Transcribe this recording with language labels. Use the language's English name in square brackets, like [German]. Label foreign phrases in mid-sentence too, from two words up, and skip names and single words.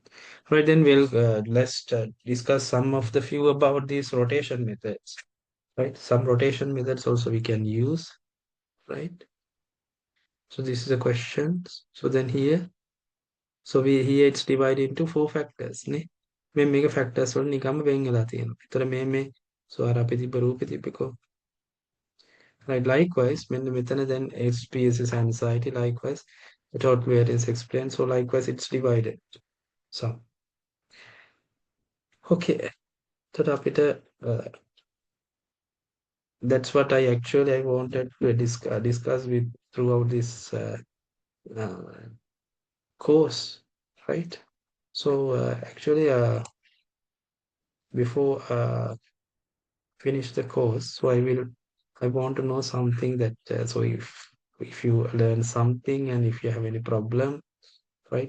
[English] Right, then we'll let's discuss some of the few about these rotation methods. Right, some rotation methods also we can use. Right. So this is a question. So then here. So we here it's divided into four factors නේ. [Sinhala] මේක factors වල නිකම්ම වෙන් වෙලා තියෙනවා. ඒතර මේ so අර අපි තිබ්බ රූපෙ තිබ්බකෝ. [English] Right, likewise [Sinhala] මෙන්න මෙතන [English] then SPSS anxiety likewise the total variance explained, so likewise it's divided. So okay. [Sinhala] එතකොට අපිට [English] that's what I wanted to discuss with throughout this uh, course, right? So actually before finish the course, so I want to know something that so if you learn something and if you have any problem, right?